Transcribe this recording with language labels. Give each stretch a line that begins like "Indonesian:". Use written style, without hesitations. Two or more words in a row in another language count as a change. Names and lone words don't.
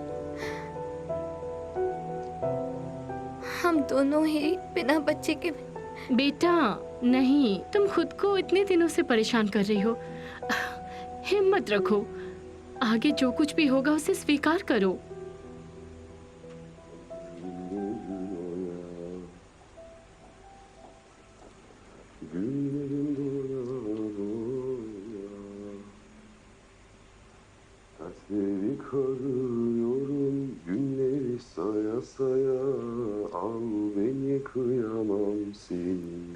Hindi: हम दोनों ही बिना बच्चे के। बेटा नहीं, तुम खुद को इतने दिनों से परेशान कर रही हो। हिम्मत रखो, आगे जो कुछ भी होगा उसे स्वीकार करो।
Turkish: Seni koruyorum günleri saya saya al beni kıyamam seni.